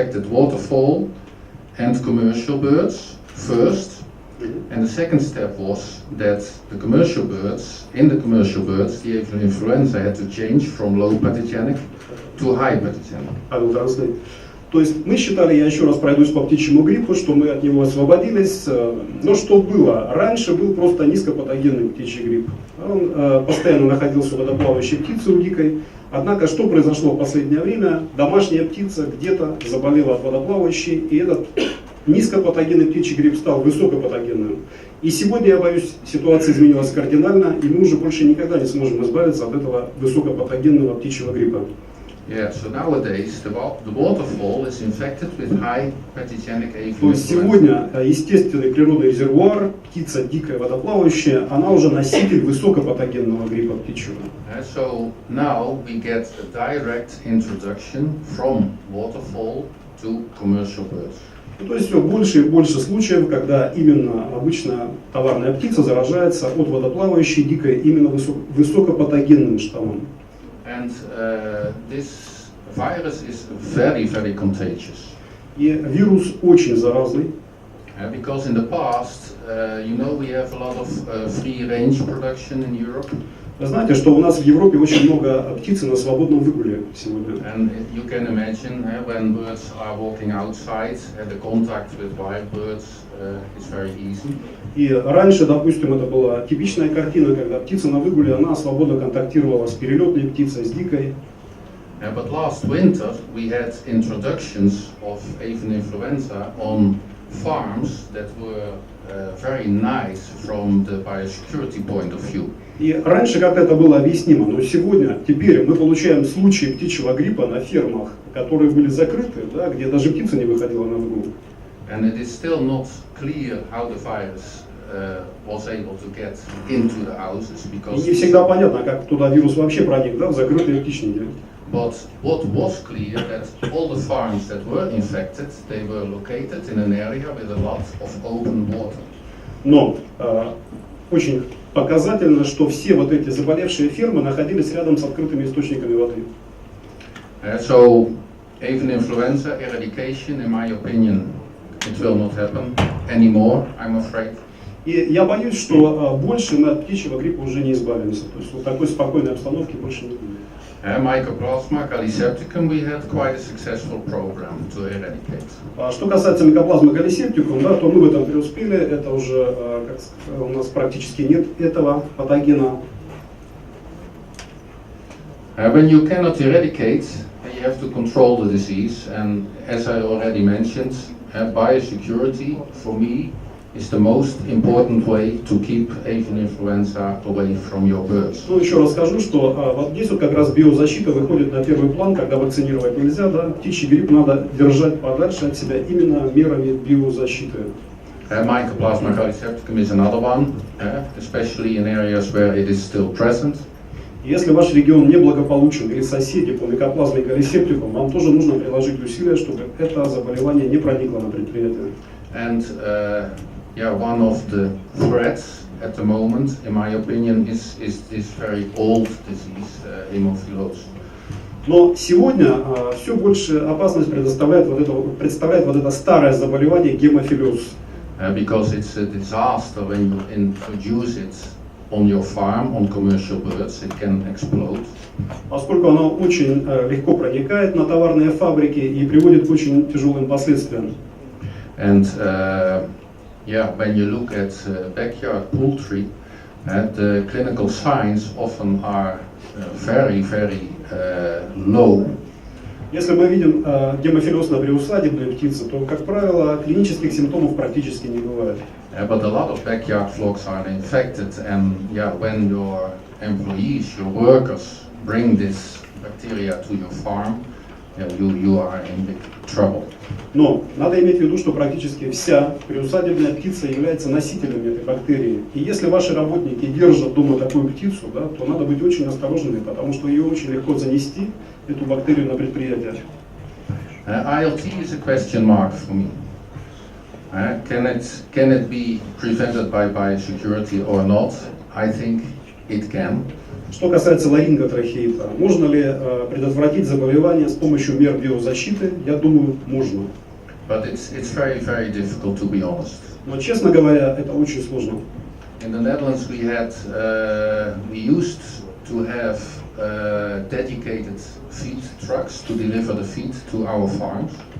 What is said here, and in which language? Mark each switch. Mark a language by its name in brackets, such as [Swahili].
[English] waterfall and commercial birds first, and the second step was that the commercial birds, the avian influenza had to change from low pathogenic to high pathogenic. I will translate. [Russian] То есть мы считали, я еще раз пройдусь по птичьему гриппу, что мы от него освободились. Но что было? Раньше был просто низкопатогенный птичий грипп. Он постоянно находился у водоплавающей птицы, у дикой. Однако, что произошло в последнее время? Домашняя птица где-то заболела от водоплавающей, и этот низкопатогенный птичий грипп стал высокопатогенным. И сегодня, я боюсь, ситуация изменилась кардинально, и мы уже больше никогда не сможем избавиться от этого высокопатогенного птичьего гриппа. [English] Yeah, so nowadays the waterfall is infected with high pathogenic avian [Russian] То есть сегодня естественный природный резервуар, птица дикая водоплавающая, она уже носитель высокопатогенного гриппа птичьего. [English] So now we get a direct introduction from waterfall to commercial birds. [Russian] То есть все больше и больше случаев, когда именно обычная товарная птица заражается от водоплавающей дикой именно высокопатогенным штаммом. [English] And this virus is very, very contagious. [Russian] И вирус очень заразный. [English] Because in the past, you know, we have a lot of free-range production in Europe. [Russian] Вы знаете, что у нас в Европе очень много птицы на свободном выгуле сегодня. [English] And you can imagine when birds are walking outside, the contact with wild birds is very easy. [Russian] И раньше, допустим, это была типичная картина, когда птица на выгуле, она свободно контактировала с перелетной птицей, с дикой. [English] But last winter we had introductions of avian influenza on farms that were very nice from the biosecurity point of view. [Russian] И раньше как-то это было объяснимо, но сегодня, теперь мы получаем случаи птичьего гриппа на фермах, которые были закрыты, да, где даже птица не выходила на выгул. [English] And it is still not clear how the virus was able to get into the houses because. [Russian] И не всегда понятно, как туда вирус вообще проник, да, в закрытые птичники. [English] But what was clear that all the farms that were infected, they were located in an area with a lot of open water. [Russian] Но очень показательно, что все вот эти заболевшие фермы находились рядом с открытыми источниками воды. [English] So avian influenza eradication, in my opinion, it will not happen anymore, I'm afraid. [Russian] И я боюсь, что больше мы от птичьего гриппа уже не избавимся. То есть вот такой спокойной обстановки больше не будет. [English] Mycoplasma gallisepticum, we had quite a successful program to eradicate. [Russian] Что касается микоплазмы галлисептикум, да, то мы в этом преуспели. Это уже у нас практически нет этого патогена. [English] When you cannot eradicate, you have to control the disease. And as I already mentioned, biosecurity for me is the most important way to keep avian influenza away from your birds. [Russian] Ну, еще раз скажу, что вот здесь вот как раз биозащита выходит на первый план, когда вакцинировать нельзя, да, птичий грипп надо держать подальше от себя именно мерами биозащиты. [English] Mycoplasma gallisepticum is another one, especially in areas where it is still present. [Russian] Если ваш регион неблагополучен или соседи по микоплазме галлисептикум, вам тоже нужно приложить усилия, чтобы это заболевание не проникло на предприятие. [English] And one of the threats at the moment, in my opinion, is this very old disease, hemophilus. [Russian] Но сегодня все больше опасность представляет вот это старое заболевание гемофилез. [English] Because it's a disaster when you introduce it on your farm, on commercial birds, it can explode. [Russian] Поскольку оно очень легко проникает на товарные фабрики и приводит к очень тяжелым последствиям. [English] And when you look at backyard poultry, the clinical signs often are very low. [Russian] Если мы видим гемофилез на приусадебной птице, то, как правило, клинических симптомов практически не бывает. [English] But a lot of backyard flocks are infected, and when your employees, your workers, bring this bacteria to your farm, you are in big trouble. [Russian] Но надо иметь в виду, что практически вся приусадебная птица является носителем этой бактерии. И если ваши работники держат дома такую птицу, то надо быть очень осторожными, потому что ее очень легко занести, эту бактерию, на предприятие. [English] ILT is a question mark for me. Can it be prevented by biosecurity or not? I think it can. [Russian] Что касается ларинготрахеита, можно ли предотвратить заболевание с помощью мер биозащиты? Я думаю, можно. [English] But it's very difficult, to be honest. [Russian] Но, честно говоря, это очень сложно. [English] In the Netherlands we used to have dedicated feed trucks to deliver the feed to our farms.